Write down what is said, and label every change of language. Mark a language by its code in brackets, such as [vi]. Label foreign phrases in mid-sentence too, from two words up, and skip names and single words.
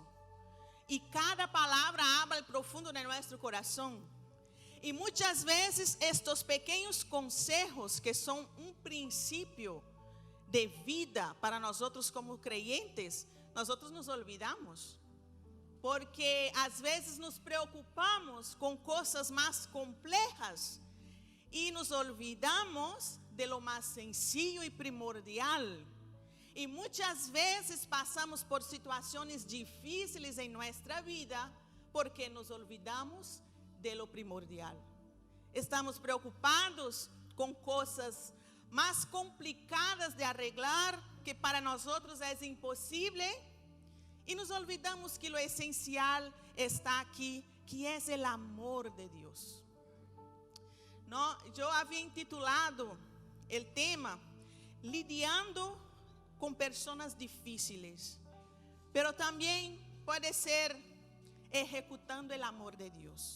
[es] Y cada palabra habla al profundo de nuestro corazón. Y muchas veces estos pequeños consejos que son un principio de vida para nosotros como creyentes, nosotros nos olvidamos. [pt] Porque às vezes nos preocupamos com coisas mais complejas e [es] nos olvidamos de lo [pt] mais sencillo e primordial. E muitas vezes passamos por situações difíceis em nossa vida porque [es] nos olvidamos de lo primordial. [pt] Estamos preocupados com coisas mais complicadas [es] de arreglar [pt] que para nós é impossível. [es] Y nos olvidamos que lo esencial está aquí, que es el amor de Dios. No, yo había intitulado el tema lidiando con personas difíciles, pero también puede ser ejecutando el amor de Dios.